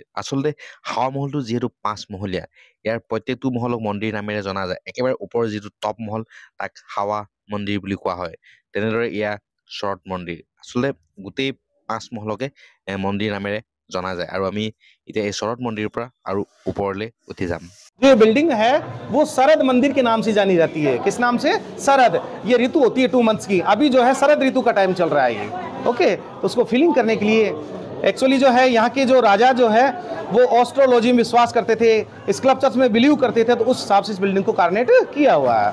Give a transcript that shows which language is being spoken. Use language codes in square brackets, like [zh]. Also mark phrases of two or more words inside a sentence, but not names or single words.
[as] আচলতে হাৱা মহলটো যিহেতু 5 মহলীয়া, ইয়াৰ প্ৰত্যেকটো মহলক মন্দিৰ নামেৰে জনা যায়। একেবাৰে ওপৰৰ যিটো টপ মহল তাক হাৱা মন্দিৰ বুলি কোৱা হয়। তেনেদৰে এয়া শৰদ মন্দিৰ। আচলতে গোটেই 5 মহলকে মন্দিৰ নামেৰে জনা যায়। আৰু আমি এতিয়া এই শৰদ মন্দিৰৰ পৰা আৰু ওপৰলৈ উঠি যাম। [hi] जो बिल्डिंग है वो शरद मंदिर के नाम से जानी जाती है। किस नाम से? शरद। ये ऋतु होती है 2 मंथ्स की। अभी जो है शरद ऋतु का टाइम चल रहा है ये। ओके, तो उसको फीलिंग करने के लिए एक्चुअली जो है यहाँ के जो राजा जो है वो एस्ट्रोलॉजी में विश्वास करते थे, स्कल्पचर्स में बिलीव करते थे, तो उस हिसाब से इस बिल्डिंग को कार्नेट किया हुआ है।